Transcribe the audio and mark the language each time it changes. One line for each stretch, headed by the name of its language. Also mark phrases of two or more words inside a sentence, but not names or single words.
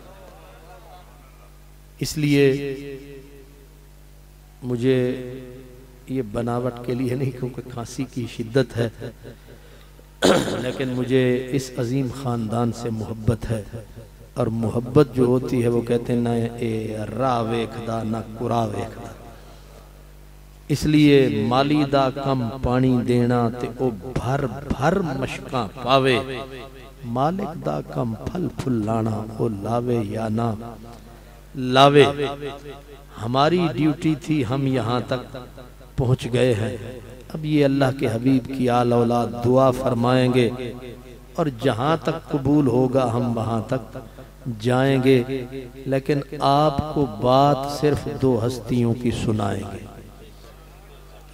Urdu: اس لیے مجھے یہ بناوٹ کے لیے نہیں، کیونکہ کھانسی کی شدت ہے، لیکن مجھے اس عظیم خاندان سے محبت ہے، اور محبت جو ہوتی ہے وہ کہتے ہیں نہ
Punjabi: اے راہ ویکھدا نہ قرا ویکھدا۔ اس لیے مالی دا کم پانی دینا تے او بھر بھر مشکاں پاوے، مالک دا کم پھل پھل لانا او لاوے یا نہ لاوے۔
Urdu: ہماری ڈیوٹی تھی، ہم یہاں تک پہنچ گئے ہیں، اب یہ اللہ کے حبیب کی آل اولاد دعا فرمائیں گے، اور جہاں تک قبول ہوگا ہم وہاں تک جائیں گے، لیکن آپ کو بات صرف دو ہستیوں کی سنائیں گے۔